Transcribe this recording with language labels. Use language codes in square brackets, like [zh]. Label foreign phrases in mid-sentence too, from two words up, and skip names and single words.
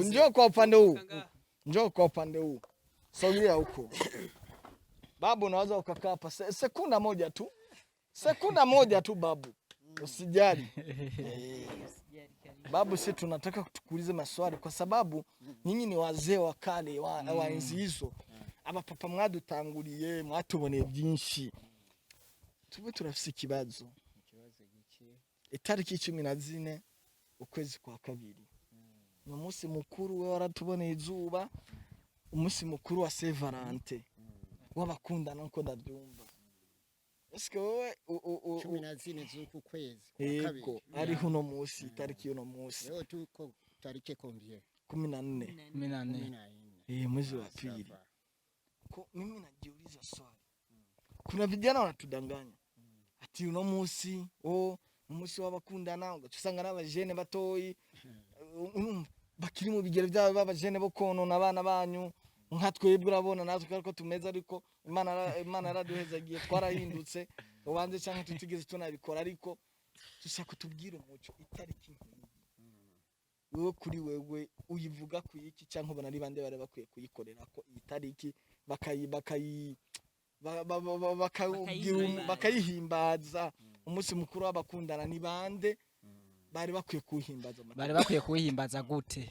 [sw] Njoo kwa upande huu. Njoo kwa upande huu. Sogea huko. Babu, unaweza ukakaa hapa sekunda moja tu. Sekunda moja tu babu. Usijali. Babu, sisi tunataka kutukuulize maswali kwa sababu nyinyi ni wazee wa kale wa enzi hizo. [rn] Aba papa mwadutanguliye, mwatuboneye byinshi. Tube turafise ikibazo. Itariki 14 ukwezi kwa kabiri. Ni umunsi mukuru, we waratuboneye izuba. Umunsi mukuru wa Saint Valentin. Wabakundana nko ndabyumva. Eske wewe 14 z'uku kwezi kwa kabiri. Ari huno munsi, itariki uno munsi. [sw] Leo tuko tariki combien? 14. Mwezi wa pili. Mimi najiuliza swali. Kuna vijana wanatudanganya. [rn] Ati uno munsi, umunsi w'abakundana ugaca usanga n'abajene batoyi bakiri mu bigero byabo b'abajene bo konona abana banyu nka twebwe urabona natwe ariko tumeze ariko Imana yaraduhezagiye twarahindutse ubanze cyangwa tutigeze tunabikora ariko dushaka kutubwira umuco itariki wewe kuri wewe uyivuga ku iki cyangwa ubona ari bande bare bakwiye kuyikorera ko iyi tariki bakayihimbaza umunsi mukuru w'abakundana ni bande bari bakwiye kuwuhimbaza gute?